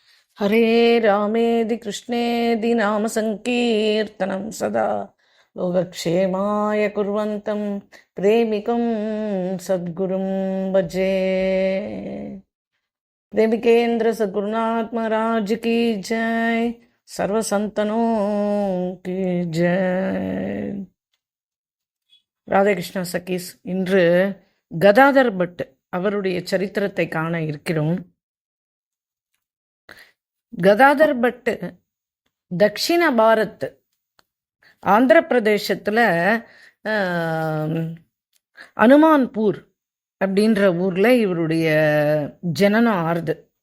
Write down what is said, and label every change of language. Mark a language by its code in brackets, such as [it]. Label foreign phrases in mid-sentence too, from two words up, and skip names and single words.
[sa] हरे रामेति कृष्णेति नाम सङ्कीर्तनं सदा लोकक्षेमाय कुर्वन्तं प्रेमिकं सद्गुरुं भजे. [hi] प्रेमिकेंद्र सद्गुरुनाथ महाराज की जय, सर्व संतनों की जय. [ta] ராதே கிருஷ்ணா சகீஸ், இன்று கதாதர் பட் அவருடைய சரித்திரத்தை காண இருக்கிறோம். கதாதர் பட் தக்ஷிண பாரத் ஆந்திர பிரதேசத்தில் அனுமான்பூர் அப்படின்ற ஊரில் இவருடைய ஜனனம் ஆறுது.